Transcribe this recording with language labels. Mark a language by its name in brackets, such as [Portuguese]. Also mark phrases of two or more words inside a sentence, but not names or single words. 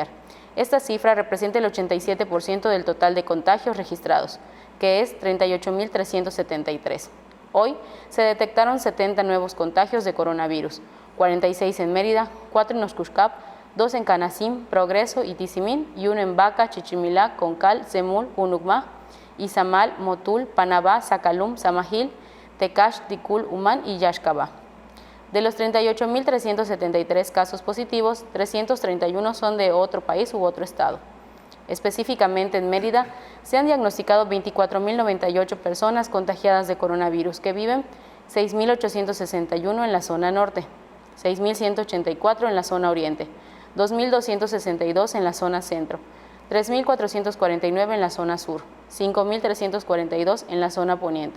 [Spanish] Esta cifra representa el 87% del total de contagios registrados, que es 38.373. Hoy se detectaron 70 nuevos contagios de coronavirus, 46 en Mérida, 4 en Oxcuxcap, 2 en Canacín, Progreso y Tizimín y 1 en Baca, Chichimilá, Concal, Semul, Junucma, Izamal, Motul, Panabá, Zacalum, Samajil, Tecash, Ticul, Umán y Yaxcabá. De los 38.373 casos positivos, 331 son de otro país u otro estado. Específicamente en Mérida, se han diagnosticado 24.098 personas contagiadas de coronavirus, que viven 6.861 en la zona norte, 6.184 en la zona oriente, 2.262 en la zona centro, 3.449 en la zona sur, 5.342 en la zona poniente.